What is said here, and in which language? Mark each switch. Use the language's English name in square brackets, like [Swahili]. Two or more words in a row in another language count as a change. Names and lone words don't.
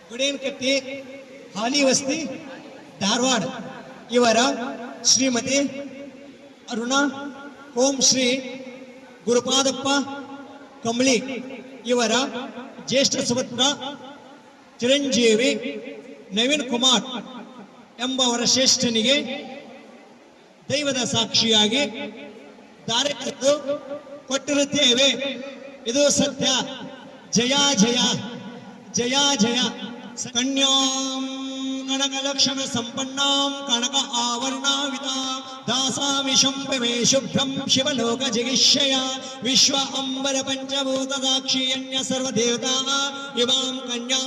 [Kannada] ಗುಡೇನ್ಕಟ್ಟಿ ಹಾಲಿ ವಸ್ತಿ ಧಾರವಾಡ ಇವರ ಶ್ರೀಮತಿ ಅರುಣ ಓಂ ಶ್ರೀ ಗುರುಪಾದಪ್ಪ ಕಂಬಳಿ ಇವರ ಜ್ಯೇಷ್ಠ ಸುಪುತ್ರ ಚಿರಂಜೀವಿ ನವೀನ್ ಕುಮಾರ್ ಎಂಬವರ ಶ್ರೇಷ್ಠನಿಗೆ ದೈವದ ಸಾಕ್ಷಿಯಾಗಿ ಧಾರೆ ಎರೆದು ಕೊಟ್ಟಿರುತ್ತೇವೆ. ಇದು ಸತ್ಯ. ಜಯ ಜಯ ಜಯ ಜಯ. [Sanskrit] ಕನ್ಯಾಂ ಕನಕ ಲಕ್ಷಣ ಸಂಪನ್ನಾಂ ಕನಕ ಆವರ್ಣಾವಿತಾ ದಾಸಾಮಿ ಶಂಭವೇ ಶುಭ್ರಂ ಶಿವಲೋಕ ಜಿಗಿಷ್ಯಯ ವಿಶ್ವ ಅಂಬರ ಪಂಚಭೂತ ಸಾಕ್ಷಿಯನ್ಯ ಸರ್ವದೇವತಾ ಇಮಾಂ ಕನ್ಯಾಂ